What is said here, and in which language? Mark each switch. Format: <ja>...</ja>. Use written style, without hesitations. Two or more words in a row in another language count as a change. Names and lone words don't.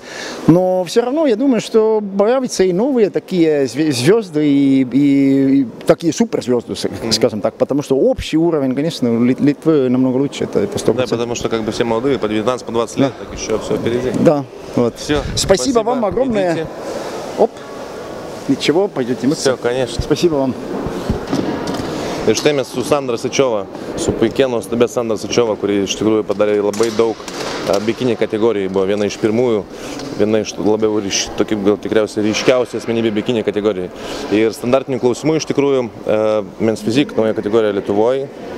<ru>Но все равно я думаю, что появятся и новые такие звезды, и такие суперзвезды, скажем так, потому что общий уровень, конечно, Литвы намного лучше, это 100%. Да, потому что как бы все молодые, по 19, по 20 лет, так еще все впереди. Да, вот. Все. Спасибо вам огромное. Идите. Оп, ничего, пойдете мыться. Все, конечно. Спасибо вам.</ru> <lt>Ir štai mes su Sandra Sičiova, su puikia nuostabia Sandra Sičiova, kuri iš tikrųjų padarė labai daug bikini kategorijai, buvo viena iš pirmųjų, viena iš labiau tokių gal tikriausiai ryškiausių asmenybė bikini kategorijai. Ir standartinių klausimų iš tikrųjų Men's Physique, nauja kategorija Lietuvoje.</lt>